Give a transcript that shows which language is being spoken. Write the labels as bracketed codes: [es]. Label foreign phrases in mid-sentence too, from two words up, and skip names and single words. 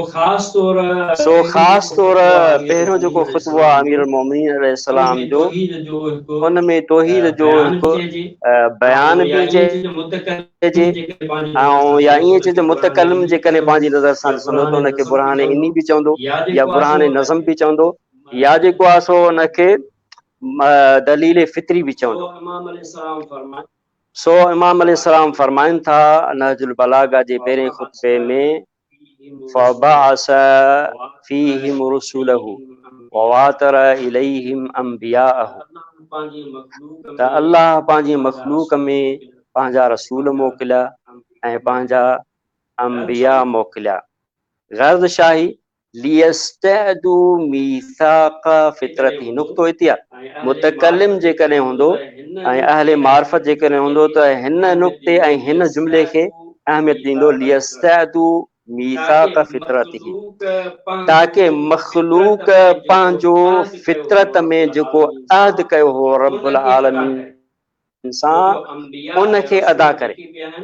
[sd] सो ख़ासि तौर पहिरियों जेको ख़ुतबो आहे [ar] أمير المؤمنين عليه السلام [sd] जो, उन में तौहीद जो हिकु बयान बि चइजे, ऐं या ईअं चइजे मुतकलिम जेकॾहिं पंहिंजी नज़र सां ॾिसंदो त उनखे बुरहान इनी बि चवंदो या बुरहान नज़म बि चवंदो, या जेको आहे सो उनखे दलील फित्री भी चवंदो। सो [ar] إمام عليه السلام [sd] फरमाइनि था नहजुल बलागा जे पहिरें ख़ुतबे में, [ar] فبعث فيهم رسله وواتر إليهم أنبياءه, [sd] त अल्लाह पंहिंजी मखलूक में पंहिंजा रसूल मोकिलिया ऐं पंहिंजा अंबिया मोकिलिया। [ar] گرد شاهي ليستأدوا ميثاق فطرته, [sd] नुक़्तो हिते आहे मुतकलिम जेकॾहिं हूंदो ऐं अहले मार्फत जेकॾहिं हूंदो त हिन नुक़्ते ऐं हिन जुमिले खे अहमियत ॾींदो, [ar] ليستأدوا ميثاق فطرته, [sd] ताकि मखलूक पंहिंजो फितरत में जेको अहद कयो हो [ar] رب العالمين [sd] सां उनखे अदा करे।